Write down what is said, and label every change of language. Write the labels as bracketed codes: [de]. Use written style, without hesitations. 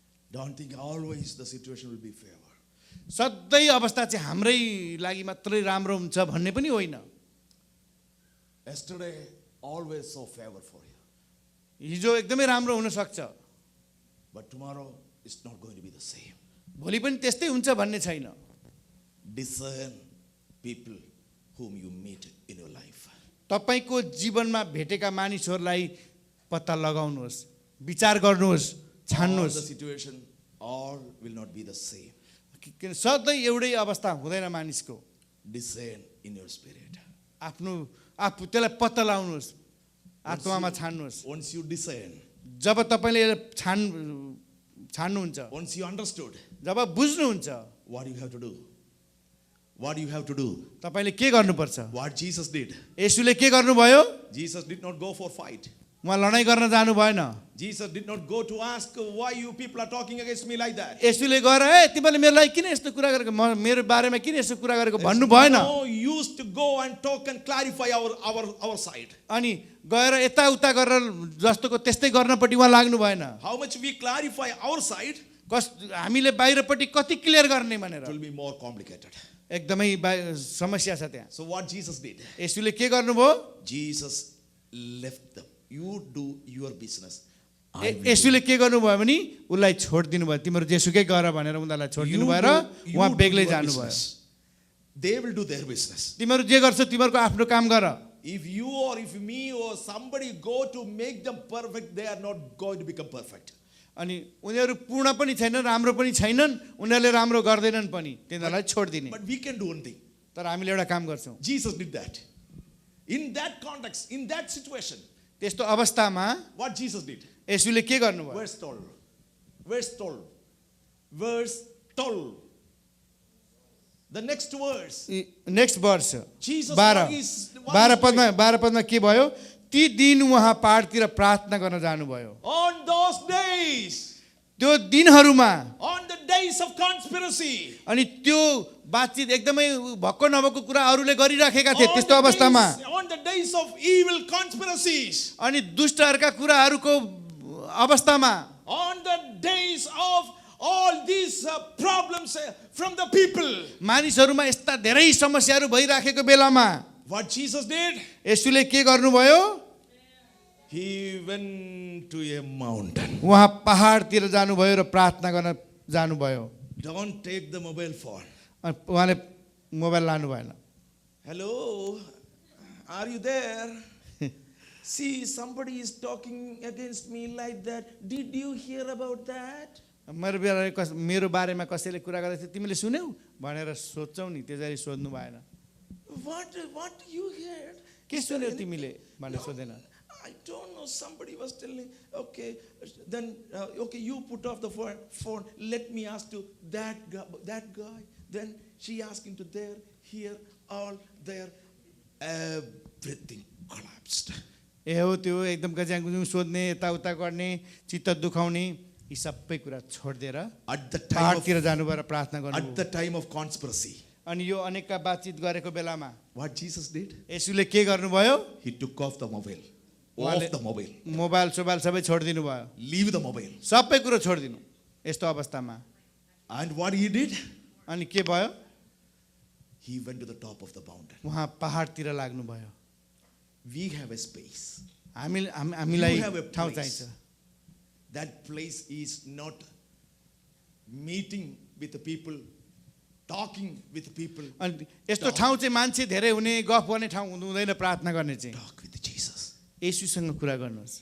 [en] Don't think always the situation will be favor. [ne] सधैँ अवस्था चाहिँ हाम्रै लागि मात्रै राम्रो हुन्छ भन्ने पनि होइन [en] Yesterday always saw favor for you. [ne] हिजो एकदमै राम्रो हुनसक्छ [en] But tomorrow it's not going to be the same. [ne] भोलि पनि त्यस्तै हुन्छ भन्ने छैन [en] Discern people whom you meet in your life. [ne] तपाईँको जीवनमा भेटेका मानिसहरूलाई पत्ता लगाउनुहोस् विचार गर्नुहोस् [en] All [ne] छान्नुहोस् [en] the situation, all will not be the same. [ne] किन सधैँ एउटै अवस्था हुँदैन मानिसको [en] Discern in your spirit. [ne] आफू त्यसलाई पत्ता लगाउनुहोस् आत्मामा छान्नुहोस् [en] Once you discern, [ne] जब तपाईँले छान्नुहुन्छ [en] once you understood, [ne] job बुझ्नुहुन्छ [en] what do you have to do? What do you have to do? [ne] तपाईँले के गर्नुपर्छ [en] What Jesus did. [ne] येशूले के गर्नुभयो [en] Jesus did not go for fight. [ne] उहाँ लडाइँ गर्न जानु भएन [en] Jesus did not go to ask why you people are talking against me like that. [ne] येशूले गएर तिमीले मेरो लागि किन यस्तो कुरा गरेको मेरो बारेमा किन यस्तो कुरा गरेको भन्नु भएन [en] No use to go and talk and clarify our side. [ne] अनि गएर यताउता गरेर जस्तोको त्यस्तै गर्नपट्टि उहाँ लाग्नु भएन [en] How much we clarify our side, [ne] हामीले बाहिरपट्टि कति क्लियर गर्ने भनेर [en] it will be more complicated. [ne] एकदमै समस्या छ त्यहाँ [en] So what Jesus did, [ne] येशूले के गर्नुभयो [en] Jesus left them. You do your business. I will do. [ne] येशूले के गर्नुभयो भने उसलाई छोडिदिनु भयो तिम्रो जेसुकै गर भनेर उनीहरूलाई छोडिदिनु भयो र [en] You [ne] उहाँ [en] do [ne] बेग्लै [en] your [ne] जानुभयो [en] business. They will do their business. [ne] तिमीहरू जे गर्छौ तिमीहरूको आफ्नो काम गर [en] If you or if me or somebody go to make them perfect, they are not going to become perfect. [ne] अनि उनीहरू पूर्ण पनि छैनन् राम्रो पनि छैनन् उनीहरूले राम्रो गर्दैनन् पनि तिनीहरूलाई छोडिदिने [en] But we can do one thing. [ne] तर हामीले एउटा काम गर्छौँ [en] Jesus did that. In that context, in that situation, [ne] त्यस्तो अवस्थामा [en] what Jesus did. [ne] येशूले के गर्नुभयो [en] Verse 12. Verse 12. Verse 12. The next verse. Next verse Jesus [ne] 12 पदमा के भयो ती दिन उहाँ पहाडतिर प्रार्थना गर्न जानुभयो [en] On those days, [ne] त्यो दिनहरूमा [en] on the days of conspiracy, [ne] अनि त्यो बातचित एकदमै भक्क नभएको कुरा अरूले गरिराखेका थिए [en] on [ne] त्यस्तो अवस्थामा [en] on the days of evil conspiracies, [ne] अनि दुष्टहरूका कुराहरूको अवस्थामा [en] on the days all these problems from the people. [ne] मानिसहरूमा यस्ता धेरै समस्याहरू भइराखेको बेलामा [en] What Jesus did? [ne] येशूले के गर्नुभयो? [en] He went to a mountain. [ne] उहाँ पहाडतिर जानुभयो र प्रार्थना गर्न जानुभयो। [en] Don't take the mobile phone. [ne] अनि उहाँले मोबाइल लानु भएन। [en] Hello, are you there? See, somebody is talking against me like that. Did you hear about that? [ne] मेरो बारेमा कसैले कुरा गर्दै थियो, तिमीले सुन्यौ भनेर सोध्छौ नि, त्यसरी सोध्नु भएन। [en] What you heard? [ne] के सुन्यौ तिमीले भनेर सोधेन। [en] I don't know. Somebody was telling. Okay, then okay, you put off the phone. Let me ask to that guy. Then she asked him to there, here, all there. Everything collapsed. [ne] ए हो त्यो एकदम गज्याङ सोध्ने, यताउता गर्ने, चित्त दुखाउने, यी सबै कुरा छोडिदिएर [en] At the [ne] पहाडतिर जानुभयो र प्रार्थना गर्नु। [en] At the time of conspiracy, [ne] अनि यो अनेकका बातचित गरेको बेलामा [en] what Jesus did? [ne] येशूले के गर्नुभयो? [en] He took off the mobile. [ne] उहाँले [en] Off the mobile. [ne] मोबाइल सोबाइल सबै छोडिदिनु भयो। [en] Leave the mobile. [ne] सबै कुरो छोडिदिनु यस्तो अवस्थामा। [en] And what he did? [ne] अनि के भयो? [en] He went to the top of the mountain. [ne] उहाँ पहाडतिर लाग्नु भयो। [en] We have a space. [ne] हामीलाई [en] You have a [ne] ठाउँ [en] place. [ne] चाहिन्छ। [en] That place is not meeting with the people, talking with the people. [ne] अनि यस्तो ठाउँ चाहिँ मान्छे धेरै हुने, गफ गर्ने ठाउँ हुँदैन प्रार्थना गर्ने चाहिँ। [en] Talk with Jesus. [ne] येशूसँग कुरा गर्नुहोस्।